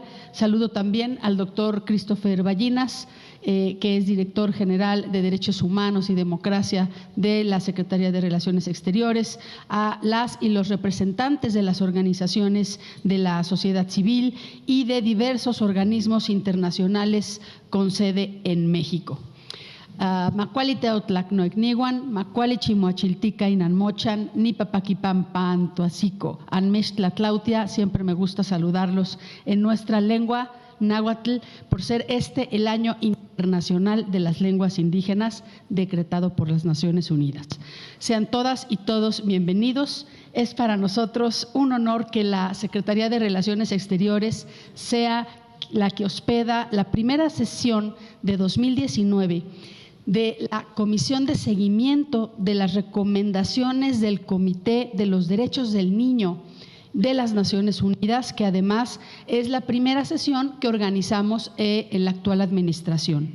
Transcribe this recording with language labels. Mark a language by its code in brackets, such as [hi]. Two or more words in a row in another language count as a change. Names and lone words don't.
[es] Saludo también al doctor Christopher Ballinas, que es director general de Derechos Humanos y Democracia de la Secretaría de Relaciones Exteriores, a las y los representantes de las organizaciones de la sociedad civil y de diversos organismos internacionales con sede en México. [nah] Macuali teotlacnoicnihuan, macuali chimoachiltica inanmochan, ni papaquipampan toasico, anmextlatlautia. [es] Siempre me gusta saludarlos en nuestra lengua náhuatl, por ser el año internacional de las lenguas indígenas decretado por las Naciones Unidas. Sean todas y todos bienvenidos. Es para nosotros un honor que la Secretaría de Relaciones Exteriores sea la que hospeda la primera sesión de 2019 de la Comisión de Seguimiento de las Recomendaciones del Comité de los Derechos del Niño de las Naciones Unidas, que además es la primera sesión que organizamos en la actual administración.